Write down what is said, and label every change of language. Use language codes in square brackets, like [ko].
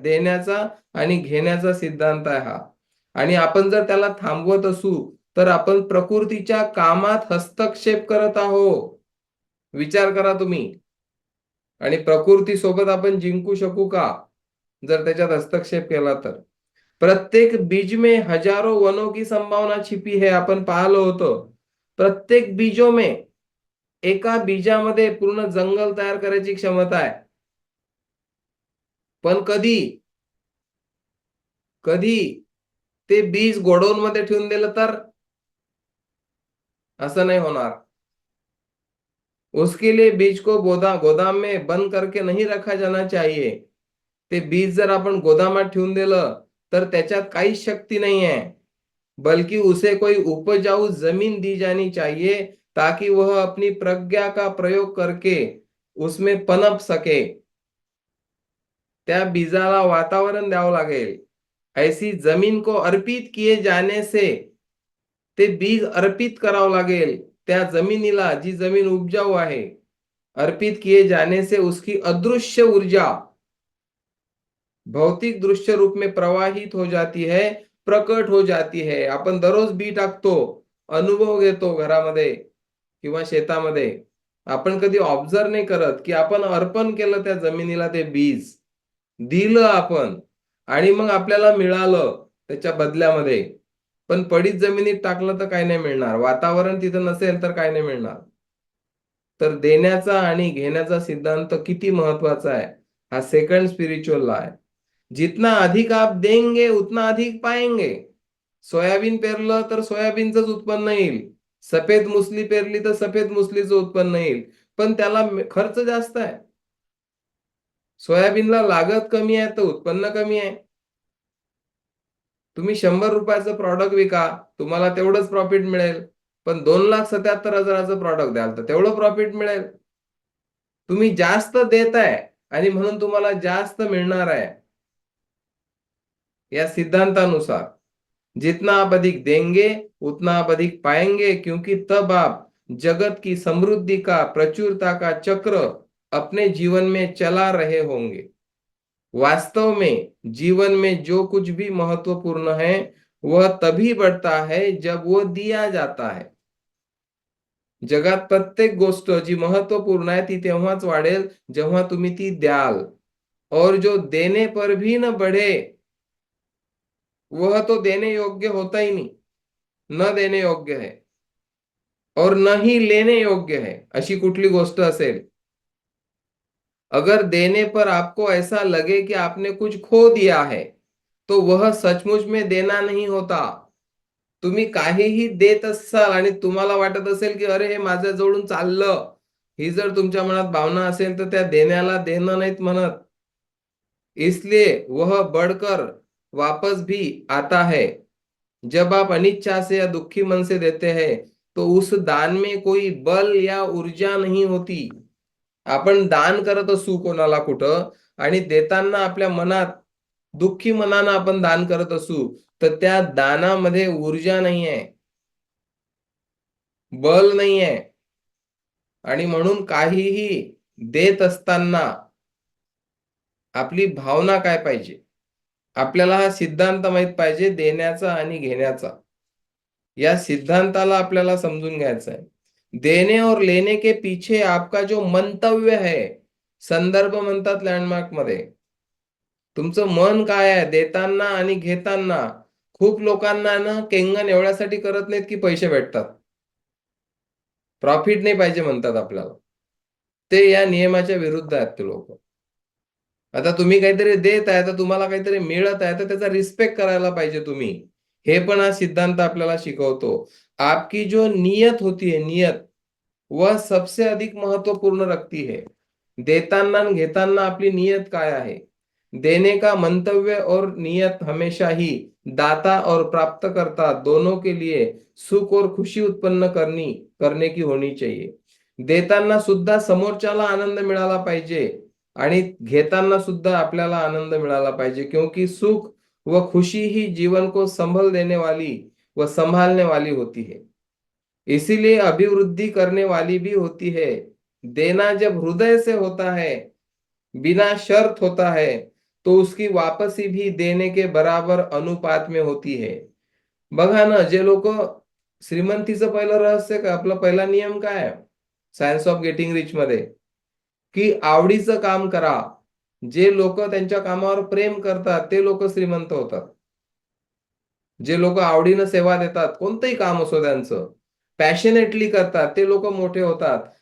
[mr] देण्याचा आणि घेण्याचा सिद्धांत आहे हा. आणि आपण जर त्याला थांबवत असू तर आपण प्रकृतीच्या कामात हस्तक्षेप करत आहोत. विचार करा तुम्ही. आणि प्रकृती सोबत आपण जिंकू शकू का जर त्याच्यात हस्तक्षेप केला तर? [hi] प्रत्येक बीज में हजारों वनों की संभावना छिपी है, [mr] आपण पाहिलं होतं. [hi] प्रत्येक बीजों में, [mr] एका बीजामध्ये पूर्ण जंगल तयार करायची क्षमता आहे. पण कधी कधी ते बीज गोडाऊन मध्ये ठेवून दिलं तर? असं नाही होणार. [hi] उसके लिए बीज को गोदाम में बंद करके नहीं रखा जाना चाहिए. [mr] ते बीज जर आपण गोदामात ठेवून दिलं तर त्याच्यात काहीच शक्ती नाही आहे, [hi] बल्कि उसे कोई उपजाऊ जमीन दी जानी चाहिए ताकि वह अपनी प्रज्ञा का प्रयोग करके उसमें पनप सके. [mr] त्या बीजाला वातावरण द्यावं लागेल. [hi] ऐसी जमीन को अर्पित किए जाने से, [mr] ते बीज अर्पित करावं लागेल त्या जमिनीला जी जमीन उपजाऊ आहे. [hi] अर्पित किए जाने से उसकी अदृश्य ऊर्जा भौतिक दृश्य रूप में प्रवाहित हो जाती है, प्रकट हो जाती है. [mr] आपण दररोज बी टाकतो, अनुभव घेतो घरामध्ये किंवा शेतामध्ये. आपण कधी ऑब्झर्व नाही करत की आपण अर्पण केलं त्या जमिनीला ते बीज, दिलं आपण, आणि मग आपल्याला मिळालं त्याच्या बदल्यामध्ये. पण पडीत जमिनीत टाकलं तर काय नाही मिळणार, वातावरण तिथं नसेल तर काय नाही मिळणार. तर देण्याचा आणि घेण्याचा सिद्धांत किती महत्वाचा आहे, हा सेकंड स्पिरिच्युअल लॉ आहे. [hi] जितना अधिक आप देंगे उतना अधिक पाएंगे. [mr] सोयाबीन पेरलं तर सोयाबीनचंच उत्पन्न येईल, सफेद मुसली पेरली तर सफेद मुसलीचं उत्पन्न येईल, पण त्याला खर्च जास्त आहे. सोयाबीनला लागत कमी आहे तर उत्पन्न कमी आहे. तुम्ही 100 रुपयाचं प्रॉडक्ट विका, तुम्हाला तेवढंच प्रॉफिट मिळेल. पण 2,77,000चं प्रॉडक्ट द्याल तर तेवढं प्रॉफिट मिळेल. तुम्ही जास्त देताय आणि म्हणून तुम्हाला जास्त मिळणार आहे. या सिद्धांतानुसार [hi] जितना आप अधिक देंगे उतना आप अधिक पाएंगे, क्योंकि तब आप जगत की समृद्धि का, प्रचुरता का चक्र अपने जीवन में चला रहे होंगे. वास्तव में जीवन में जो कुछ भी महत्वपूर्ण है वह तभी बढ़ता है जब वो दिया जाता है. [mr] जगात प्रत्येक गोष्ट जी महत्वपूर्ण आहे ती तेव्हाच वाढेल जेव्हा तुम्ही ती द्याल. [hi] और जो देने पर भी न बढ़े वह तो देने योग्य होता ही नहीं, न देने योग्य है. और न ही लेने योग्य है. [mr] अशी कुठली गोष्ट असेल, [hi] अगर देने पर आपको ऐसा लगे कि आपने कुछ खो दिया है, तो वह सचमुच में देना नहीं होता. [mr] तुम्ही काहीही देत असाल आणि तुम्हाला वाटत असेल की अरे हे माझ्या जवळून चाललं, ही जर तुमच्या मनात भावना असेल तर त्या देण्याला देणं नाहीत म्हणत. [hi] इसलिए वह बढ़कर वापस भी आता है. जब आप अनिच्छा से या दुखी मन से देते हैं तो उस दान में कोई बल या ऊर्जा नहीं होती. [mr] आपण दान करत असू कोणाला कुठं आणि देताना आपल्या मनात दुःखी मनानं आपण दान करत असू तर त्या दानामध्ये ऊर्जा नाहीये, बल नाहीये. आणि म्हणून काहीही देत असताना आपली भावना काय पाहिजे, आपल्याला हा सिद्धांत माहित पाहिजे देण्याचा आणि घेण्याचा. या सिद्धांताला आपल्याला समजून घ्यायचं आहे. [hi] देने और लेने के पीछे आपका जो मंतव्य है, [mr] संदर्भ म्हणतात लँडमार्क मध्ये, तुमचं मन काय आहे देताना आणि घेताना. खूप लोकांना ना केंगन एवढ्यासाठी करत नाहीत की पैसे भेटतात, प्रॉफिट नाही पाहिजे म्हणतात आपल्याला. ते या नियमाच्या विरुद्ध आहेत ते लोक. आता तुम्ही काहीतरी देत आहे तर तुम्हाला काहीतरी मिळत आहे तर त्याचा रिस्पेक्ट करायला पाहिजे तुम्ही. हे पण हा सिद्धांत आपल्याला शिकवतो. [hi] आपकी जो नियत होती है, नियत, वह सबसे अधिक महत्वपूर्ण रखती है. [mr] देताना आणि घेताना आपली नियत काय आहे. [hi] देने का मंतव्य और नियत हमेशा ही दाता और प्राप्तकर्ता दोनों के लिए सुख और खुशी उत्पन्न करने की होनी चाहिए. [mr] देताना सुद्धा समोरच्याला आनंद मिळाला पाहिजे [hi] आणि घेताना सुद्धा आपल्याला आनंद मिळाला पाहिजे, क्योंकि सुख व खुशी ही जीवन को संभल देने वाली व संभालने वाली होती है. इसीलिए अभिवृद्धि करने वाली भी होती है. देना जब हृदय से होता है, बिना शर्त होता है, तो उसकी वापसी भी देने के बराबर अनुपात में होती है. [mr] बघा ना, जे लोक श्रीमंतीचं पहिलं रहस्य काय, आपला पहिला नियम काय आहे सायन्स ऑफ गेटिंग रिच मध्ये, की आवडीचं काम करा. जे लोक त्यांच्या कामावर प्रेम करतात ते लोक श्रीमंत होतात. जे लोक आवडीनं सेवा देतात, कोणतंही काम असो त्यांचं, पॅशनेटली करतात, ते लोक मोठे होतात.